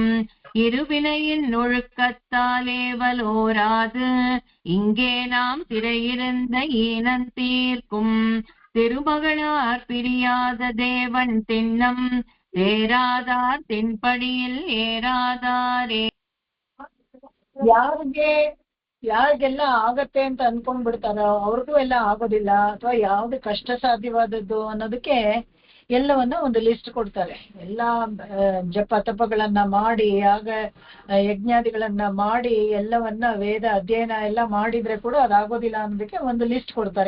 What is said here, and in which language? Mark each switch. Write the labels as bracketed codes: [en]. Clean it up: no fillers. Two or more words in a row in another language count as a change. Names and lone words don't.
[ta] இருவினையின் ஒழுக்கத்தால் ஏவலோராது. இங்கே நாம் சிறையிருந்த ஈனம் தீர்க்கும். திருமகளார் பிரியாத தேவன் திண்ணம். தேராதார் தென்படியில் ஏறாதாரே. [kn] ಯಾರಿಗೆಲ್ಲ ಆಗತ್ತೆ ಅಂತ ಅನ್ಕೊಂಡ್ಬಿಡ್ತಾರೋ ಅವ್ರಿಗೂ ಎಲ್ಲ ಆಗೋದಿಲ್ಲ, ಅಥವಾ ಯಾವ್ದು ಕಷ್ಟ ಸಾಧ್ಯವಾದದ್ದು ಅನ್ನೋದಕ್ಕೆ ಎಲ್ಲವನ್ನ ಒಂದು ಲಿಸ್ಟ್ ಕೊಡ್ತಾರೆ. ಎಲ್ಲ ಜಪ ತಪಗಳನ್ನ ಮಾಡಿ, ಆಗ ಯಜ್ಞಾದಿಗಳನ್ನ ಮಾಡಿ, ಎಲ್ಲವನ್ನ ವೇದ ಅಧ್ಯಯನ ಎಲ್ಲ ಮಾಡಿದ್ರೆ ಕೂಡ ಅದಾಗೋದಿಲ್ಲ ಅನ್ನೋದಕ್ಕೆ ಒಂದು ಲಿಸ್ಟ್ ಕೊಡ್ತಾರೆ.